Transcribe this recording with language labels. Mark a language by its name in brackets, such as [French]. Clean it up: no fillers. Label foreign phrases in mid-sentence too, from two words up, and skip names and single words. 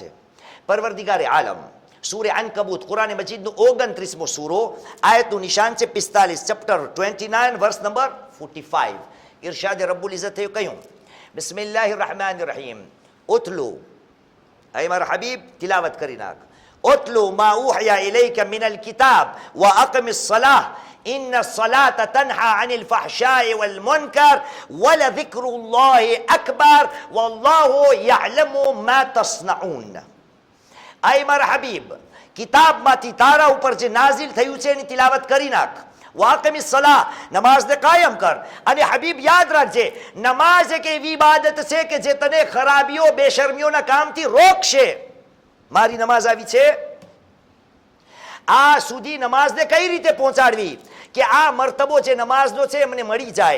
[Gujarati] પરવરદિગારે આલમ સૂરે અનકબૂત કુરાન મજીદનું 29મો સૂરો, આયતનું નિશાન છે 45, ચેપ્ટર 29 વર્સ નંબર 45. ઇરશાદે રબ્બુલ ઇઝ્ઝતે કહ્યું, [Arabic] بسم الله الرحمن الرحيم، اتل, [Gujarati] અય મારા હબીબ તિલાવત કરી નાખ, [Arabic] اتل ما أوحي إليك من الكتاب وأقم الصلاة إن الصلاة تنهى عن الفحشاء والمنكر ولذكر الله أكبر والله يعلم ما تصنعون. [Gujarati] અય મારા હબીબ કિતાબ માથી તારા ઉપર જે નાઝિલ થયું છે એની તિલાવત કરી નાખ. [Arabic] وأقم الصلاة, [Gujarati] નમાઝને કાયમ કર. અને હબીબ યાદ રાખજે, નમાઝ એક એવી ઇબાદત છે કે જે તને ખરાબીઓ બેશરમીઓના કામથી રોકશે. મારી નમાઝ આવી છે, આ સુધી નમાઝને કઈ રીતે પહોંચાડવી કે આ મર્તબો જે નમાઝનો છે મને મળી જાય.